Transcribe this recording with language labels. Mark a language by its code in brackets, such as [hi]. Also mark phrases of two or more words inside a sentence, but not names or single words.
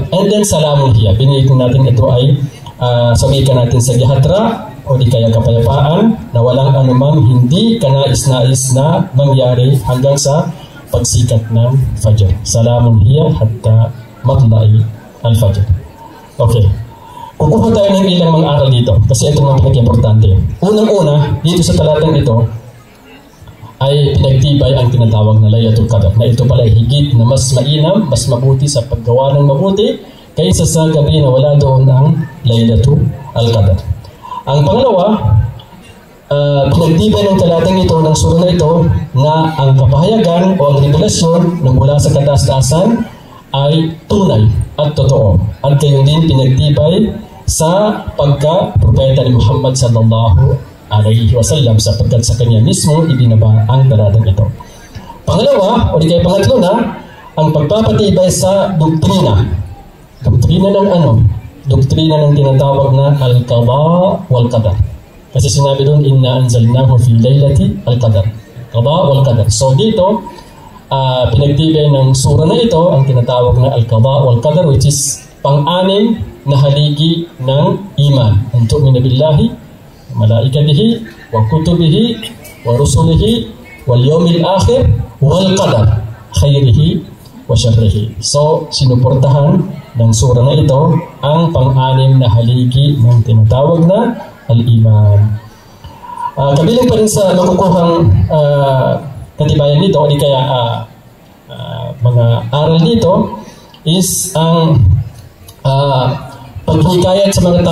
[en] And then [ar] سلام هي, [tl] binigyan natin ito ay sabihin natin sa gihatra o di kaya kapayapaan na walang anumang hindi kanais-nais na mangyari hanggang sa pagsikat ng Fajr. [ar] سلام هي حتى مطلع الفجر. [tl] Okay. Kukuha tayo ng ilang mga aral dito kasi ito mga pinag-importante. Unang-una, dito sa talatang ito ay pinagtibay ang tinatawag na Laylatul Qadr, na ito pala ay higit na mas mainam, mas mabuti sa paggawa ng mabuti kaysa sa gabi na wala doon ang Laylatul Qadr. Ang pangalawa, pinagtibay ng talatang ito ng sura na ito na ang kapahayagan o ang revelasyon na mula sa kataas-taasan ay tunay at totoo. At gayon din pinagtibay sa pagka-propeta ni Muhammad [ar] صلى الله عليه وسلم [tl] sapagkat sa kanya mismo ibinaba ang talatang ito. Pangalawa, o di kaya pangatlo na, ang pagpapatibay sa doktrina. Doktrina ng ano? Doktrina ng tinatawag na [ar] القضاء والقدر. [tl] Kasi sinabi doon, [ar] إنا أنزلناه في ليلة القدر. قضاء والقدر. [tl] So dito, pinagtibay ng sura na ito ang tinatawag na [ar] القضاء والقدر, [en] which is [tl] pang-anim na haligi ng iman. [ar] أن تؤمن بالله ملائكته وكتبه ورسله واليوم الآخر والقدر خيره وشره. [tl] So, sinuportahan ng sura na ito ang pang-anim na haligi ng tinatawag na al-iman. Kabilang pa rin sa makukuhang katibayan nito, o di kaya mga aral dito, is ang paghikayat sa mga